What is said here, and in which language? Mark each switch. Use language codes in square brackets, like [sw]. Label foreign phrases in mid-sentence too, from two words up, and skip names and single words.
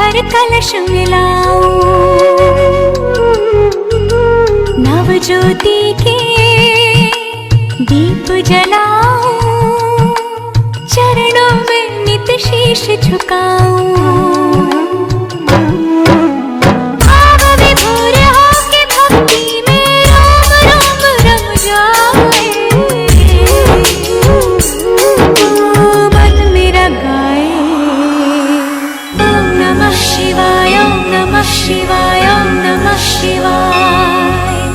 [hi] कलश मिलाऊं, नव ज्योति के दीप जलाऊं, चरणों में नित शीश झुकाऊं। भाव विभोर होके भक्ति में रोम रोम रम जाए, मन मेरा गाए [sa] ओम नमः शिवाय, ओम नमः शिवाय, ओम नमः शिवाय,